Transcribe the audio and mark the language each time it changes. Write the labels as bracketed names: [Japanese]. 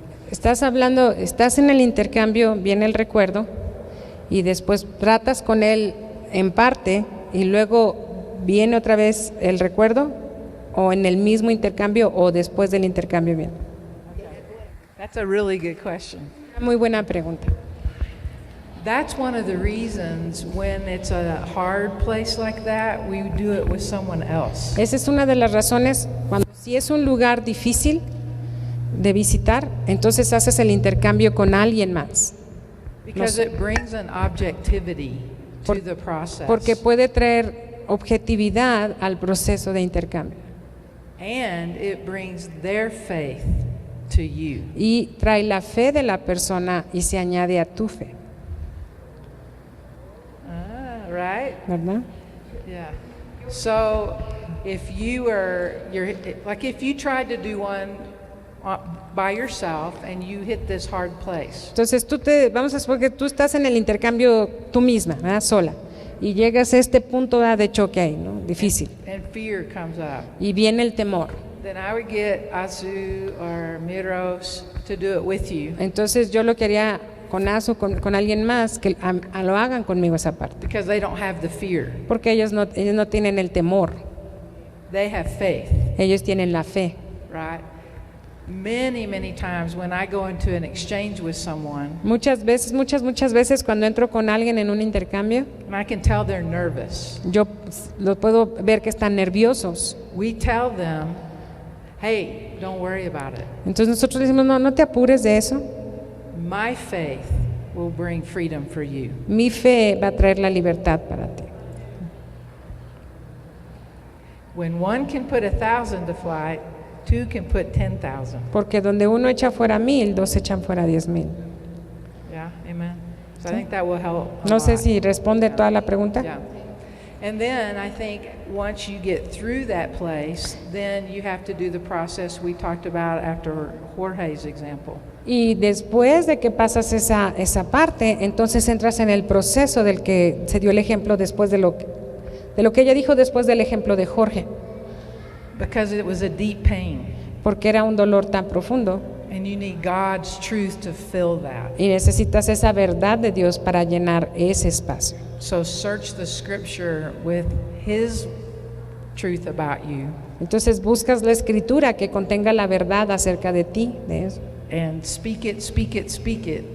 [Spanish] Estás en el intercambio, viene el recuerdo y después tratas con él en parte y luego viene otra vez el recuerdo, o en el mismo intercambio o después del intercambio viene. [English] That's a really good question. [Spanish] Muy buena pregunta. [English] That's one of the reasons when it's a hard place like that, we do it with someone else. [Spanish] Esa es una de las razones cuando si es un lugar difícil de visitar, entonces haces el intercambio con alguien más. [English] Because it brings an objectivity to the process. [Spanish] Porque puede traer objetividad al proceso de intercambio. [English] And it brings their faith to you. [Spanish] Y trae la fe de la persona y se añade a tu fe. [English] Right? [Spanish] ¿Verdad? [English] Yeah. So if you're like if you tried to do one by yourself and you hit this hard place. [Spanish] Entonces vamos a suponer que tú estás en el intercambio tú misma, ¿verdad? Sola, y llegas a este punto de choque ahí, ¿no? Difícil. [English] And fear comes up. [Spanish] Y viene el temor. [English] Then I would get Azu or Miros to do it with you. [Spanish] Entonces yo lo quería con Azu, con alguien más, que lo hagan conmigo esa parte. [English] Because they don't have the fear. [Spanish] Porque ellos no tienen el temor. [English] They have faith. [Spanish] Ellos tienen la fe. [English] Right? Many times when I go into an exchange with someone, [Spanish] muchas veces cuando entro con alguien en un intercambio, [English] and I can tell they're nervous. [Spanish] Yo los puedo ver que están nerviosos. [English] We tell them, hey, don't worry about it. [Spanish] Entonces nosotros decimos, no te apures de eso. [English] My faith will bring freedom for you. [Spanish] Mi fe va a traer la libertad para ti. [English] When one can put 1,000 to flight, two can put 10,000. [Spanish] Porque donde uno echa fuera 1,000, dos echan fuera 10,000. [English] Yeah, amen. So I think that will help. [Spanish] No sé si responde toda la pregunta. [English] Yeah. And then I think once you get through that place, then you have to do the process we talked about after Jorge's example. [Spanish] Y después de que pasas esa parte, entonces entras en el proceso del que se dio el ejemplo después de lo que ella dijo después del ejemplo de Jorge. [English] Because it was a deep pain. [Spanish] Porque era un dolor tan profundo. [English] And you need God's truth to fill that. [Spanish] Y necesitas esa verdad de Dios para llenar ese espacio. [English] So search the scripture with His truth about you. [Spanish] Entonces buscas la escritura que contenga la verdad acerca de ti, de eso. [English] And speak it, speak it, speak it.